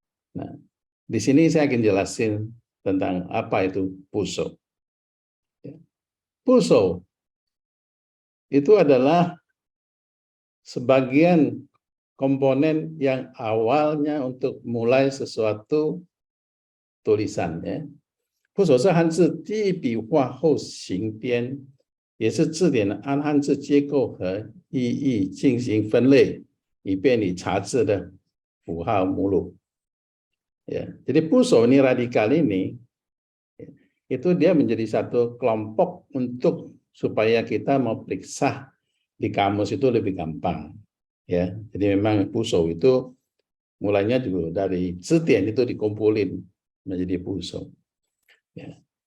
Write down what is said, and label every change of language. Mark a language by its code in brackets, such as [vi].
[id] Nah, di sini saya akan jelasin tentang apa itu puso. Ya. Puso itu adalah sebagian komponen yang awalnya untuk mulai sesuatu tulisan. Ya. [zh] 部首是汉字第一笔画后行编，也是字典按汉字结构和意义进行分类，以便你查字的符号目录。 [id] Ya, jadi buso ini radikal ini itu dia menjadi satu kelompok untuk supaya kita mau periksa di kamus itu lebih gampang. Ya, jadi memang buso itu mulainya juga dari字典itu dikumpulin menjadi buso. Ya.